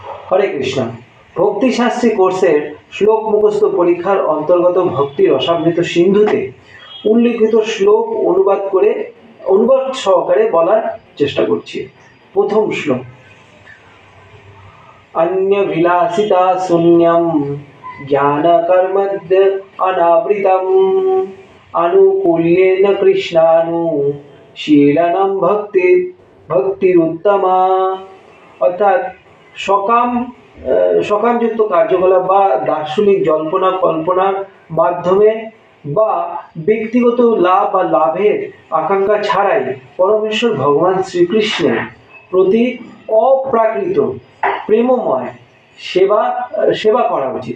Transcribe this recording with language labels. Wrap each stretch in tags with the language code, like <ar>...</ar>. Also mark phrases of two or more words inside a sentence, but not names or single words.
<bn>হরে কৃষ্ণ। ভক্তিশাস্ত্রী কোর্সের শ্লোক মুখস্থ পরীক্ষার অন্তর্গত ভক্তি রসামৃত সিন্ধুতে উল্লিখিত শ্লোক অনুবাদ সহকারে বলার চেষ্টা করছি। প্রথম শ্লোক।</bn> <sa>अन्य विलासिता शून्यं ज्ञान कर्मद्य अनावृतम् अनुकूल्येन कृष्णानुशीलनं भक्तिरुत्तमा।</sa> <bn>অর্থাৎ সকামযুক্ত কার্যকলাপ বা দার্শনিক জল্পনা কল্পনার মাধ্যমে বা ব্যক্তিগত লাভ বা লাভের আকাঙ্ক্ষা ছাড়াই পরমেশ্বর ভগবান শ্রীকৃষ্ণের প্রতি অপ্রাকৃত প্রেমময় সেবা করা উচিত।</bn>